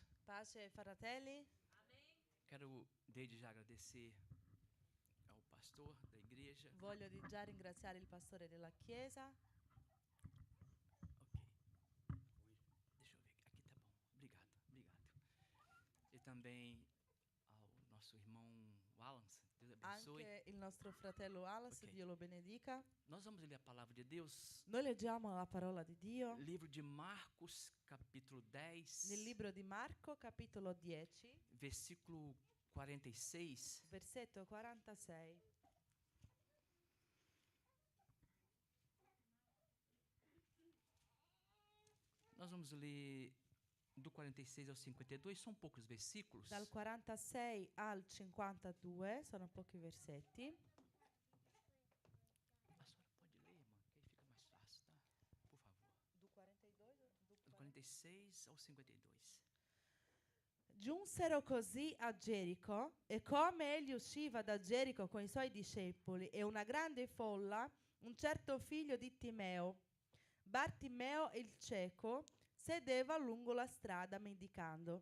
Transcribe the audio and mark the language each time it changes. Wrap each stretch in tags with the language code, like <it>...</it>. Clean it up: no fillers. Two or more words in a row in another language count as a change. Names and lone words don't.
<it>Pace fratelli,</it> <pt>quero desde já agradecer ao pastor da igreja.</pt> <it>voglio di già ringraziare il pastore della chiesa.</it> <pt>Ok. Deixa eu ver, aqui tá bom. Obrigado, obrigado. E também ao nosso irmão Wallace, Deus abençoe.</pt> <it>Anche il nostro fratello Wallace, Ok. Dio lo benedica.</it> <pt>Nós vamos ler a palavra de Deus,</pt> <it>Noi leggiamo la parola di Dio</it> <pt>livro de Marcos, capítulo 10,</pt> <it>nel libro di Marco, capitolo 10,</it> <pt>versículo 46.</pt> <it>versetto 46.</it> <pt>Nós vamos ler do 46 ao 52, são poucos versículos.</pt> <it>Dal 46 al 52 sono pochi versetti.</it> <pt>A senhora pode ler, irmã, que aí fica mais fácil, tá? Por favor. Do 42, Do 46 ao 52.</pt> <it>Giunsero così a Gerico, e come egli usciva da Gerico con i suoi discepoli e una grande folla, un certo figlio di Timeo, Bartimeo il cieco, sedeva lungo la strada mendicando.</it>